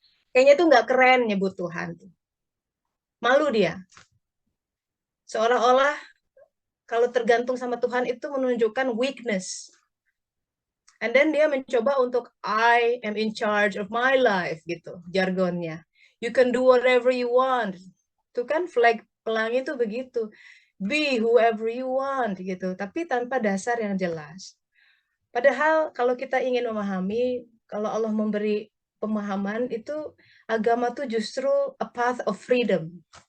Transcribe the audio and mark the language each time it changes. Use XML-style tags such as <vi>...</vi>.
<id>Kayaknya tuh nggak keren nyebut Tuhan. Malu dia. Seolah-olah kalau tergantung sama Tuhan itu menunjukkan weakness.</id> <en>And then</en> <id>dia mencoba untuk</id> <en>I am in charge of my life</en> <id>gitu, jargonnya.</id> <en>You can do whatever you want.</en> <id>Itu kan flag pelangi itu begitu.</id> <en>Be whoever you want</en> <id>gitu, tapi tanpa dasar yang jelas. Padahal kalau kita ingin memahami, kalau Allah memberi pemahaman itu, agama itu justru</id> <en>a path of freedom.</en>